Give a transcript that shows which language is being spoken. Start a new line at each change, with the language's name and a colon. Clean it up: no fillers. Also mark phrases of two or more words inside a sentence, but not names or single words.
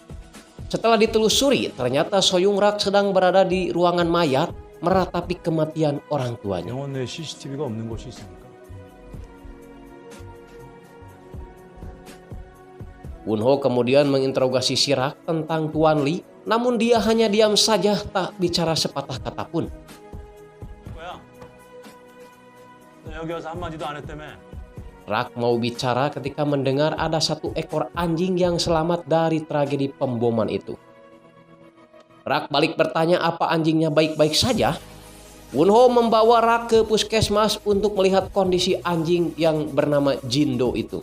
Indonesian: Setelah ditelusuri, ternyata So Yung Rak sedang berada di ruangan mayat meratapi kematian orang tuanya. Wunho kemudian menginterogasi si Rak tentang Tuan Li, namun dia hanya diam saja tak bicara sepatah kata pun.
Korean: 여기 와서 한마디도 안 했다며?
Indonesian: Rak mau bicara ketika mendengar ada satu ekor anjing yang selamat dari tragedi pemboman itu. Rak balik bertanya apa anjingnya baik-baik saja. Wunho membawa Rak ke puskesmas untuk melihat kondisi anjing yang bernama Jindo itu.